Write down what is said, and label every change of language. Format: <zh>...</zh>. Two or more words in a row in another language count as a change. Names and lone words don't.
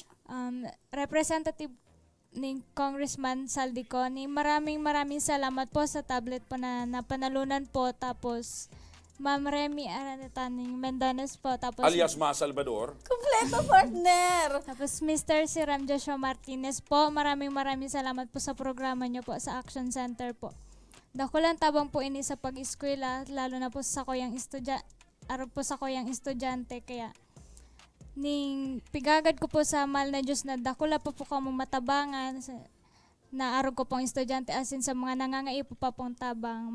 <tl>Representative ni Congressman Zaldy ko, maraming salamat po sa tablet po na napanalunan po. Tapos Ma'am Remy Aranetaning Mendanes po. Tapos Alias Ma Salvador. Kompleto, partner. Tapos Mr. Siram Joshua Martinez po. Maraming salamat po sa programa nyo po sa Aksyon Center po.</tl> <bik>Dako lang tabang po ini sa pag-eskwela, lalo na po sa koyang estudyante. Kaya pigagad ko po sa mahal na Diyos na dakula po kamo matabangan na arog ko pong estudyante asin sa mga nangangaipo pa pong tabang.</bik>